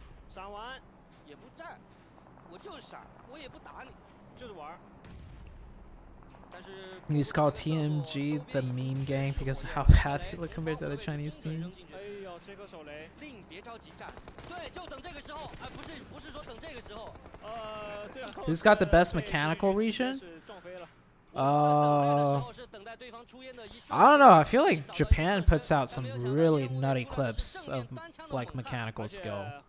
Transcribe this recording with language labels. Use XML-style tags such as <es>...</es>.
<zh>闪完也不站，我就闪，我也不打你，就是玩。</zh> <en>You just call TMG the meme gang because of how bad they look compared to other Chinese teams.</en> <zh>哎呦，这颗手雷，另别着急站，对，就等这个时候，不是说等这个时候。</zh> <en>Who's got the best mechanical region? I don't know. I feel like Japan puts out some really nutty clips of like mechanical skill.</en>